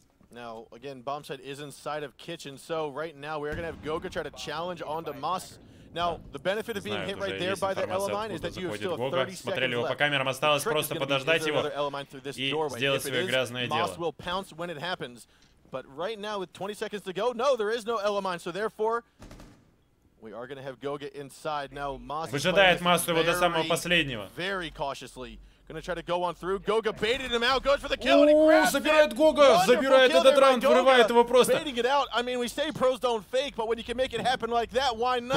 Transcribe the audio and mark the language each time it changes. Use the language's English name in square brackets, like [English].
[English] Now again, Bombside is inside of Kitchen, so right now we're going to have Goga try to challenge onto Moss. Now the benefit of being hit right there by the L-Line is that you have still 30 seconds [Russian] Смотрели его по камерам, осталось просто подождать его и сделать свое грязное дело. [English] Moss will pounce when it happens. But right now, with 20 seconds to go, no, there is no L-Mine, so therefore, we are going to have Goga inside. Now, Moss [Russian] выжидает Массу его до самого последнего. [English] Very cautiously. Going to try to go on through. Goga baited him out, goes for the kill, and he grabs [Russian] забирает Гога, забирает этот раунд, вырывает его просто. [English] Baiting it out. I mean, we say pros don't fake, but when you can make it happen like that, why not?